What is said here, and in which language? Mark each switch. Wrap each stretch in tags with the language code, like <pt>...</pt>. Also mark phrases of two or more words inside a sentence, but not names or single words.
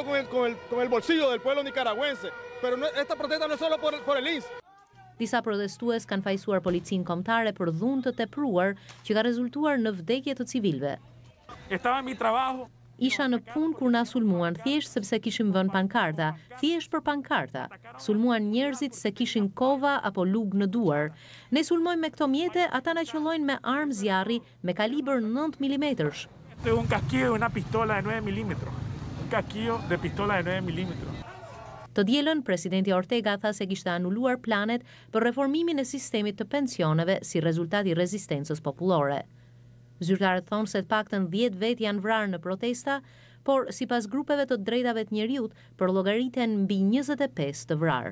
<sq>Disa protestues kanë fajsuar policinë kombëtare për dhunë të tepruar që ka rezultuar në vdekje të civilëve. Isha në punë kur na sulmuan thjesht sepse kishim vënë pankarta, thjesht për pankarta. Sulmuan njerëzit se kishin kova apo lugë në duar. Ne sulmojmë me këto mjete, ata na qellojnë me armë zjarri me kalibër 9 mm.</sq> <es>Un casquillo de una pistola de 9 mm. Un casquillo de pistola de 9 mm.</es> <sq>Të dielën, presidenti Ortega tha se kishte anuluar planet për reformimin e sistemit të pensioneve si rezultat i rezistencës popullore. Zyrtarët thonë se të paktën 10 vet janë vrarë në protesta, por sipas grupeve të drejtave të njerëzit përllogëriten mbi 25 të vrarë.</sq>